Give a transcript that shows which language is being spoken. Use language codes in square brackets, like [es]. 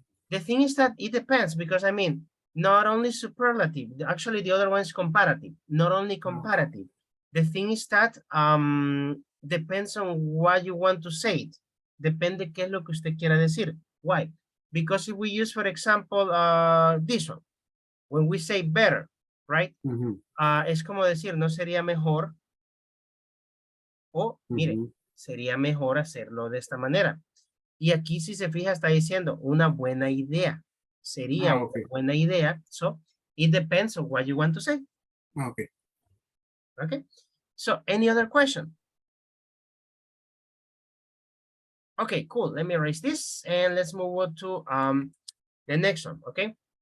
[en] The thing is that it depends because I mean, not only superlative, actually the other one is comparative, not only comparative. The thing is that depends on what you want to say it. [es] Depende qué es lo que usted quiera decir. [en] Why? Because if we use, for example, this one, when we say better, right? [es] Es como decir, no sería mejor o, mire, sería mejor hacerlo de esta manera. Y aquí, si se fija, está diciendo una buena idea. Sería una buena idea. [en] So, it depends on what you want to say. Okay. Okay. So, any other question? Okay, cool. Let me erase this and let's move on to the next one. Okay.